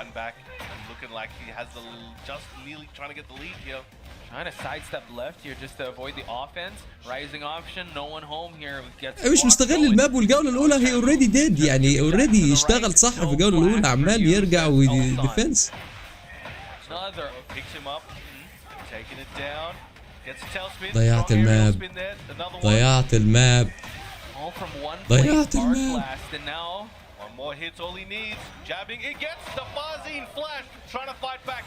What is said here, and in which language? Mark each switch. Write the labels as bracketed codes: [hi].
[en] back and looking like he has just nearly trying to get the lead here. Trying to sidestep left here just to avoid the offense. Rising option, no one home here. Gets [ar] مش مستغل الماب. والجولة الأولى هي [en] already dead [ar] يعني. اوريدي اشتغل صح في الجولة الأولى. عمال يرجع وديفنس. [en] Picks him up, taking it down. [ar] ضيعت الماب. ضيعت الماب. ضيعت الماب. [en] One more hit's all he needs. Jabbing, it gets the Farzine flash. Trying to fight back.